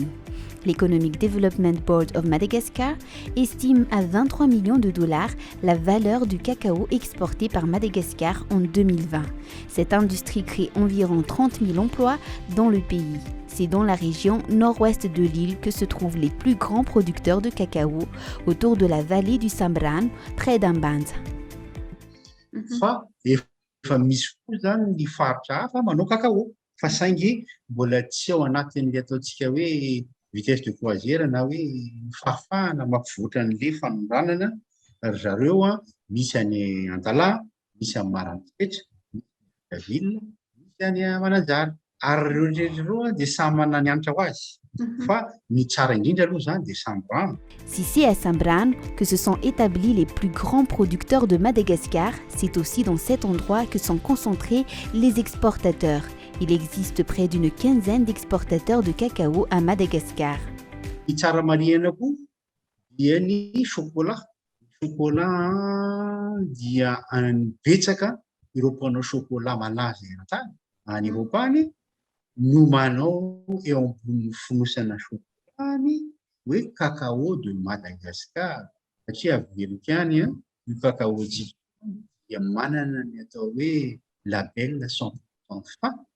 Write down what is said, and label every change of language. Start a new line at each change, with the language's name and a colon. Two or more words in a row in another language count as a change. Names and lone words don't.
French: L'Economic Development Board of Madagascar estime à 23 millions de dollars la valeur du cacao exporté par Madagascar en 2020. Cette industrie crée environ 30 000 emplois dans le pays. C'est dans la région nord-ouest de l'île que se trouvent les plus grands producteurs de cacao, autour de la vallée du Sambrano, près d'Ambanza.
Malagasy: Fa efa misy koa zany ny faritra hafa manao cacao fa saingy mbola tsy ao anatin'le ataontsika hoe
French: vitesse de croisière
Malagasy: na hoe fahafahana mampivoatra an'le fanondranana ry zareo misy any Antala, misy any Marantoetra, misy Daville, misy any Mananjara ary ireo dia samy manana ny hanitra ho azy fa ny tsara indrindra aloha zany dia Sambrano.
French: Si c'est à Sambrano que se sont établis les plus grands producteurs de Madagascar, c'est aussi dans cet endroit que sont concentrés les exportateurs. Il existe près d'une quinzaine d'exportateurs de cacao à Madagascar.
Malagasy: Ny tsara marihana koa dia ny chocolat. Chocolat dia betsaka ireo mpanao chocolat malaza eran-tany any Eropa any no manao eo ambony fonosana chocolat hoe
French: cacao de Madagascar
Malagasy: satria averika any io cacao dia manana ny atao hoe label 100% fa